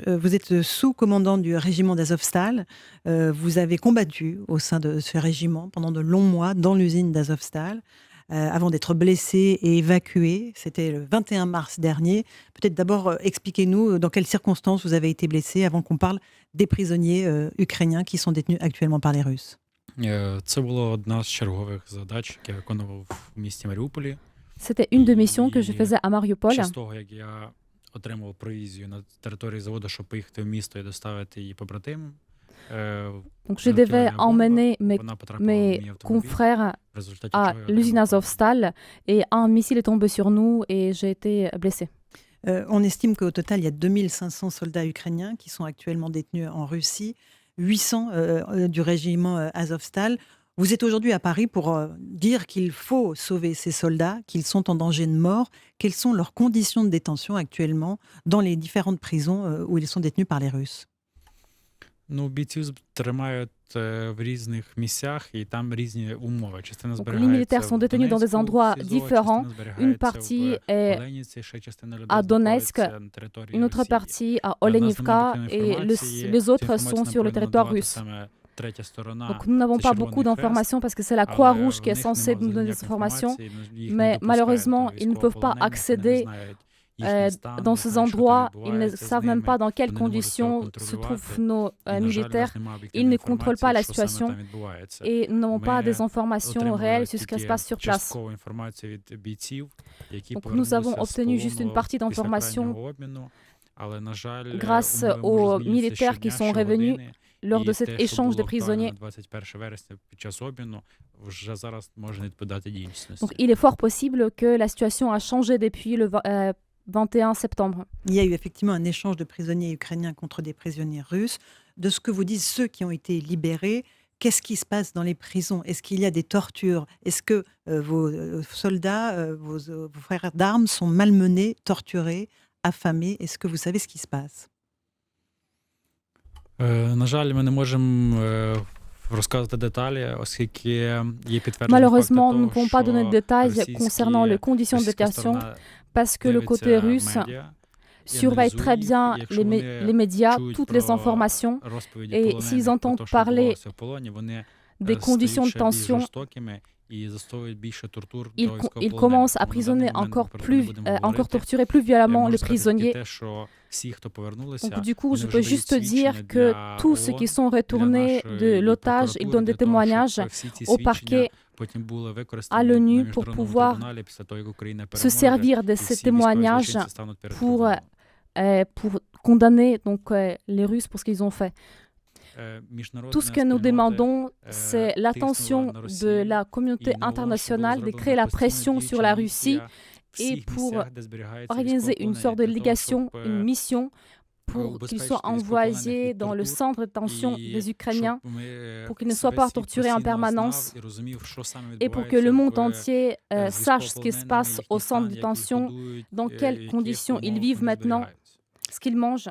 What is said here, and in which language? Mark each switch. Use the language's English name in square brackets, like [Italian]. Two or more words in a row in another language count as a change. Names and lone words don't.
[French] Vous êtes sous-commandant du régiment d'Azovstal. Vous avez combattu au sein de ce régiment pendant de longs mois dans l'usine d'Azovstal avant d'être blessé et évacué. C'était le 21 mars dernier. Peut-être d'abord expliquez-nous dans quelles circonstances vous avez été blessé avant qu'on parle des prisonniers ukrainiens qui sont détenus actuellement par les Russes. [Ukrainian] Це була одна з чергових задач, які я виконував в місті Маріуполі. [French] C'était une des missions que je faisais à Mariupol. [Ukrainian] Під час того, як я отримав провізію на території заводу, щоб поїхати в місто і доставити її побратимам. [French] Donc je devais emmener mes confrères à l'usine Azovstal et un missile est tombé sur nous et j'ai été blessé. On estime qu'au total, il y a 2500 soldats ukrainiens qui sont actuellement détenus en Russie, 800 du régiment Azovstal. Vous êtes aujourd'hui à Paris pour dire qu'il faut sauver ces soldats, qu'ils sont en danger de mort. Quelles sont leurs conditions de détention actuellement dans les différentes prisons où ils sont détenus par les Russes? [Ukrainian] Бійців тримають в різних місцях і там різні умови. Частина [French] Les [Ukrainian] зберігається [French] militaires sont [Ukrainian] в [French] détenus dans des [Ukrainian] Донецьку, [French] endroits [Ukrainian] СІЗО, [French] différents. [Ukrainian] частина [French] Une [Ukrainian] зберігається [French] partie [Ukrainian] в [French] est [Ukrainian] Оленівці, ще частина людей [French] à Donetsk, [Ukrainian] знаходиться на території [French] une autre [Ukrainian] Росії. [French] partie à [Ukrainian] У нас немає [French] Olenivka [Ukrainian] такої [French] et [Ukrainian] інформації. [French] les [Ukrainian] Цю [French] autres [Ukrainian] інформацію [French] sont [Ukrainian] нам [French] sur le [Ukrainian] повинна [French] territoire [Ukrainian] надавати [French] russe. [Ukrainian] саме третя сторона. [French] Donc nous n'avons [Ukrainian] Це [French] pas [Ukrainian] Червоний [French] beaucoup [Ukrainian] Хрест. [French] d'informations parce que c'est la [Ukrainian] Але [French] Croix-Rouge [Ukrainian] в [French] qui est [Ukrainian] них [French] censée [Ukrainian] нема [French] nous donner des [Ukrainian] ніякої [French] informations, [Ukrainian] інформації, їх не [French] mais [Ukrainian] допускають [French] malheureusement, [Ukrainian] до [French] ils ne peuvent pas [Ukrainian] військовополонених, вони не [French] accéder [Ukrainian] знають їхній стан, [French] dans [Ukrainian] не [French] ces [Ukrainian] знають, що там [French] endroits. Ils ne [Ukrainian] відбувається з [French] savent même [Ukrainian] ними. [French] pas dans quelles [Ukrainian] Вони не можуть цього [French] conditions se [Ukrainian] контролювати. [French] trouvent nos [Ukrainian] І, на жаль, у [French] militaires. [Ukrainian] нас немає [French] Ils [Ukrainian] об'єктивної [French] ne contrôlent pas la [Ukrainian] інформації, що саме [French] situation [Ukrainian] там відбувається. [French] et n'ont pas des [Ukrainian] Ми [French] informations [Ukrainian] отримали [French] réelles sur ce qui se [Ukrainian] тільки [French] passe sur place. [Ukrainian] часткову інформацію від бійців, які [French] Donc nous avons [Ukrainian] повернулися з [French] obtenu juste une [Ukrainian] полону [French] partie [Ukrainian] після [French] d'informations [Ukrainian] крайнього обміну. Але, на жаль, [French] grâce [Ukrainian] умови [French] aux [Ukrainian] можуть змінитися [French] militaires qui [Ukrainian] щодня, [French] sont revenus [Ukrainian] щогодини. [French] lors de [Ukrainian] І [French] cet [Ukrainian] те, що [French] échange de [Ukrainian] було актуально [French] prisonniers. [Ukrainian] на 21 вересня під час обміну, вже зараз може не відповідати дійсності. [French] Donc il est fort possible que la situation a changé depuis le 21 septembre. Il y a eu effectivement un échange de prisonniers ukrainiens contre des prisonniers russes. De ce que vous disent ceux qui ont été libérés, qu'est-ce qui se passe dans les prisons? Est-ce qu'il y a des tortures? Est-ce que vos soldats, vos frères d'armes sont malmenés, torturés, affamés? Est-ce que vous savez ce qui se passe? [Ukrainian] На жаль, ми не можемо розказувати деталі, оскільки є підтверджені [French] Malheureusement, nous ne [Ukrainian] факти [French] pouvons pas donner de détails concernant les [Ukrainian] російські, [French] conditions de [Ukrainian] російська [French] détention [Ukrainian] сторона [French] parce que le côté [Ukrainian] дивиться [French] russe [Ukrainian] медіа і [French] surveille très [Ukrainian] аналізує [French] bien [Ukrainian] їх. Якщо вони [French] les médias, [Ukrainian] чують [French] toutes les [Ukrainian] про [French] informations [Ukrainian] розповіді [French] et [Ukrainian] полонених, [French] s'ils [Ukrainian] про [French] entendent [Ukrainian] те, що [French] parler [Ukrainian] відбувалося в полоні, вони [French] des conditions [Ukrainian] стають [French] de [Ukrainian] ще більш [French] tension, [Ukrainian] жорстокими і застосовують більше тортур до [French] ils [Ukrainian] військовополонених. [French] commencent à [Ukrainian] Тому на даний [French] prisonnier [Ukrainian] момент [French] encore [Ukrainian] ми про це не [French] plus, [Ukrainian] будемо [French] encore [Ukrainian] говорити. [French] torturer plus violemment [Ukrainian] Можу [French] les [Ukrainian] сказати тільки [French] prisonniers. [Ukrainian] те, що всі, хто повернулися, [French] Donc du coup, [Ukrainian] вони [French] je [Ukrainian] вже [French] peux [Ukrainian] дають [French] juste [Ukrainian] свідчення [French] dire que [Ukrainian] для [French] tous ceux qui [Ukrainian] ООН, [French] sont [Ukrainian] для [French] retournés de [Ukrainian] нашої [French] l'otage, ils [Ukrainian] прокуратури, [French] donnent [Ukrainian] для [French] des [Ukrainian] того, [French] témoignages [Ukrainian] щоб всі ці [French] au [Ukrainian] свідчення [French] parquet, [Ukrainian] потім були [French] à [Ukrainian] використані на [French] l'ONU pour [Ukrainian] міжнародному [French] pouvoir [Ukrainian] трибуналі після того, як Україна [French] se [Ukrainian] переможе, [French] servir de [Ukrainian] і [French] ces [Ukrainian] всі військові [French] témoignages [Ukrainian] злочинці стануть перед [French] pour, [Ukrainian] трибуналом. [French] pour condamner donc, les Russes pour ce qu'ils ont fait. Tout ce que nous demandons, c'est l'attention de la communauté internationale, de créer la pression sur la Russie et pour organiser une sorte de délégation, une mission pour qu'ils soient envoyés dans le centre de détention des Ukrainiens, pour qu'ils ne soient pas torturés en permanence et pour que le monde entier sache ce qui se passe au centre de détention, dans quelles conditions ils vivent maintenant, ce qu'ils mangent.